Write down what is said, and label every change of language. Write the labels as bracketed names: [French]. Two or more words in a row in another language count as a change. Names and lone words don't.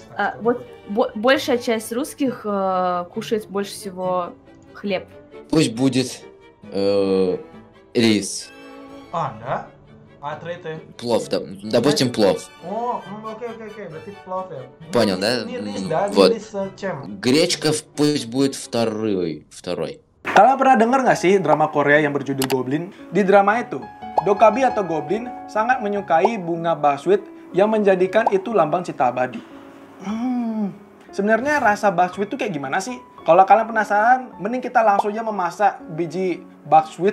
[Russian] Вот большая часть русских кушает больше всего хлеб. Пусть будет рис. Да? А третий? Плов, допустим, плов. Окей, berarti плов ya. Понял, да? Не рис, да? Вот. Рис чем? Гречка пусть будет второй. [Indonesian] Kalian pernah dengar nggak sih drama Korea yang berjudul Goblin? Di drama itu, Dokkaebi atau Goblin sangat menyukai bunga buckwheat yang menjadikan itu lambang cita abadi. Sebenarnya rasa buckwheat itu kayak gimana sih? Kalau kalian penasaran, mending kita langsung aja memasak biji buckwheat.